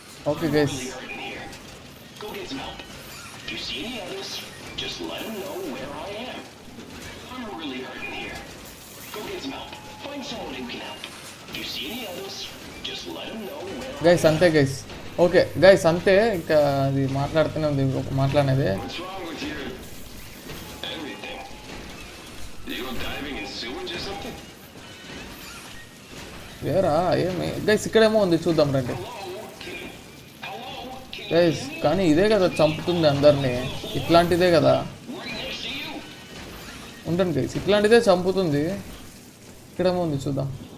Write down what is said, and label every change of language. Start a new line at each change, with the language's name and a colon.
English: Okay guys, Really hurting here. Go get some help. If you see any others, just let them know where I am. I'm really hurting here. Go get some help. Find someone who can help. If you see any others, just let them know where guys
Telugu: అంతే
English: Guys.
Telugu: Okay guys అంతే, ఇంకా అది మాట్లాడుతూనే ఉంది మాట్లాడేది.
English: What's wrong with your everything? Did you go diving in sewage or something?
Telugu: వేరా ఏమి guys, ఇక్కడేమో ఉంది చూద్దాం రండి గైస్. కానీ ఇదే కదా చంపుతుంది అందరినీ, ఇట్లాంటిదే కదా. ఉండండి గైస్, ఇట్లాంటిదే చంపుతుంది. ఇక్కడేమో ఉంది చూద్దాం.